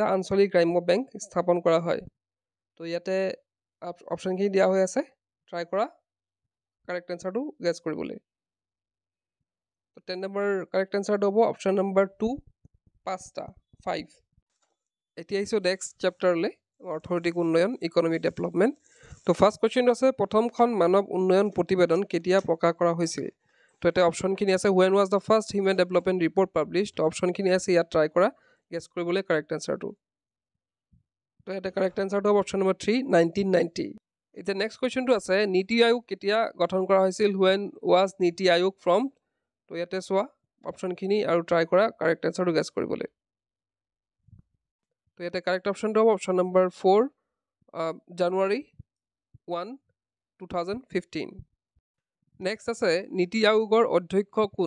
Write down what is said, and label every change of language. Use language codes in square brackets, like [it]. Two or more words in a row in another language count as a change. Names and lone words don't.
[as] আঞ্চলিক গ্ৰাম্য বেংক স্থাপন কৰা হয় তো ইয়াতে অপশ্যনখিনি দিয়া হৈ আছে ট্ৰাই কৰা [en] correct answer [as] গেছ কৰিবলৈ তো 10 নম্বৰ [en] correct answer [as] হ'ব অপশ্যন নম্বৰ 2 5টা 5 এতিয়া আহিছোঁ [en] next chapter [as] অৰ্থনৈতিক উন্নয়ন [en] economic development [as] তো [en] first question [as] আছে প্ৰথমখন মানৱ উন্নয়ন প্ৰতিবেদন কেতিয়া প্ৰকাশ কৰা হৈছিল তো এটা অপশ্যনখিনি আছে [en] when was the first human development report published [as] তো অপশ্যনখিনি আছে ইয়াত ট্ৰাই কৰা গেছ কৰিবলৈ [en] correct answer [as] তো এটা [en] correct answer [as] হ'ব অপশ্যন নম্বৰ 3 1990 এতিয়া [en] next question [as] আছে নীতি আয়োগ কেতিয়া গঠন কৰা হৈছিল [en] when was [as] নীতি আয়োগ from তো ইয়াতে চোৱা অপশ্যনখিনি আৰু ট্ৰাই কৰা [en] correct answer [as] গেছ কৰিবলৈ তো ইয়াতে [en] correct option [as] হ'ব অপশ্যন নম্বৰ 4 জানুৱাৰী 1 2015 নেক্সট আছে নীতি আয়োগৰ অধ্যক্ষ কোন